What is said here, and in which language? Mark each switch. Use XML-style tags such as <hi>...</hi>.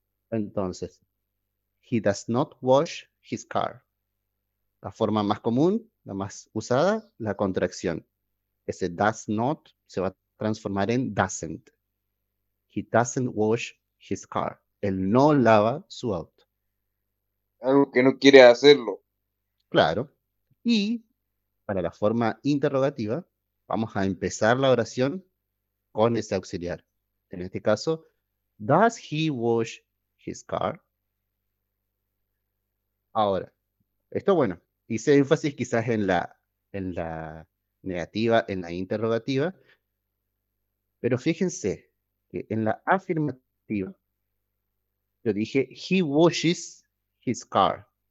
<es>Entonces,</es> <en>he does not wash his car.</en> <es>La forma más común, la más usada, la contracción. Ese does not se va a transformar en doesn't.</es> <en>He doesn't wash his car.</en> <es>Él no lava su auto. Algo que no quiere hacerlo. Claro. Y para la forma interrogativa, vamos a empezar la oración con ese auxiliar. En este caso,</es> <en>does he wash his car?</en> <es>Ahora, esto bueno, hice énfasis quizás en la negativa, en la interrogativa, pero fíjense que en la afirmativa yo dije</es> <en>he washes his car.</en>